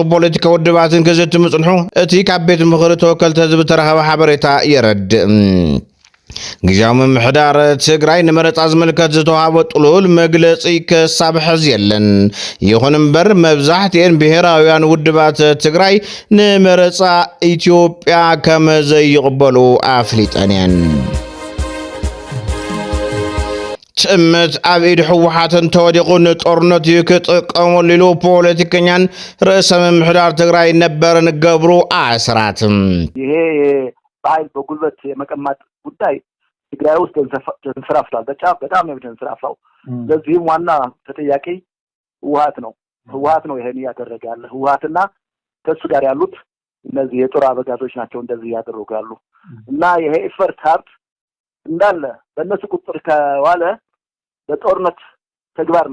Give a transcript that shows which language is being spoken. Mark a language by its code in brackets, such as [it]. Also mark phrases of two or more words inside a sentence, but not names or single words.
[ti] ፖለቲካ ውድባትን ክዝትም ጽንሑ እቲ ካብ ቤት ምኽሪ ተወከልቲ ህዝቢ ተረኸበ ሓበሬታ የረድእ ግዝያዊ ምምሕዳር ትግራይ ንመረጻ ዝምልከት ዝተዋሃበ ጥሉል መግለጺ ክሳብ ሕዚ የለን ይኹን እምበር መብዛሕትአን ብሄራውያን ውድባት ትግራይ ንመረጻ ኢትዮጵያ ከም ዘይቕበሉ ኣፍሊጠን እየን ትምት ኣብ ኢድ ህወሓትን ተወዲቑ ንጦርነት ክጥቀመሉ ኢሉ ፖለቲከኛን ርእሰ ምምሕዳር ትግራይ ነበርን ገብሩ አስራት [am] ይሄ በኃይል በጉልበት የመቀማት ጉዳይ ትግራይ ውስጥ ተንሰራፍቷል። በጣም ነው የተንሰራፋው። ለዚህም ዋና ተጠያቂ ህወሓት ነው ይሄን ያደረገ ያለ ህወሓትና ከሱ ጋር ያሉት እነዚህ የጦር አበጋዞች ናቸው እንደዚህ ያደረጉ ያሉ እና ይሄ ኢፈርት ሀብት እንዳለ በእነሱ ቁጥጥር ከዋለ በጦርነት ተግባር